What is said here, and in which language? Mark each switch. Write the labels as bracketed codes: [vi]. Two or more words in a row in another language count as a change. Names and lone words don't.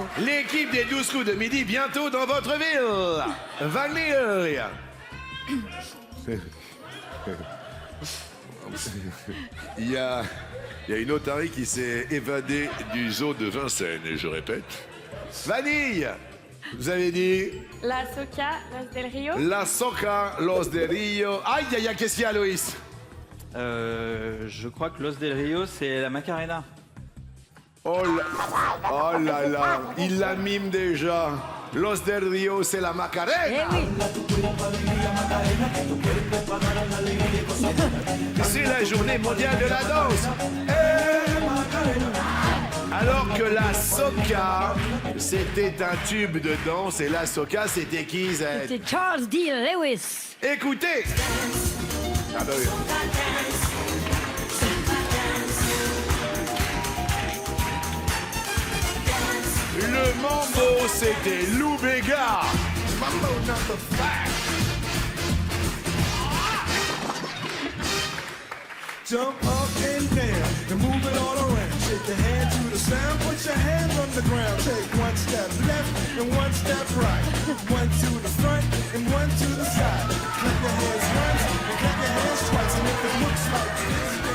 [fr] L'équipe des 12 coups de midi bientôt dans votre ville. Vanille. Il y a une otarie qui s'est évadée du zoo de Vincennes, et je répète. Vanille. Vous avez dit La Soca, Los del Rio. La Soca, Los del Rio. Aïe, aïe, aïe, qu'est-ce qu'il y a, Loïs? Je crois que Los del Rio, c'est la Macarena. Oh là là, il la mime déjà. Los del Rio, c'est la Macarena. Eh oui. C'est la journée mondiale de la danse. Alors que la soca, c'était un tube de danse, et la soca, c'était qui, Zed? C'était Charles D. Lewis. Écoutez. Ah bah oui. Le mambo, c'était Lou Bega. Mambo number 5. [en] Jump up and down and move it all around. Shake your hand to the sound, put your hands on the ground. Take one step left and one step right. One to the front and one to the side. Clap your hands once and clap your hands twice. And if it looks like this,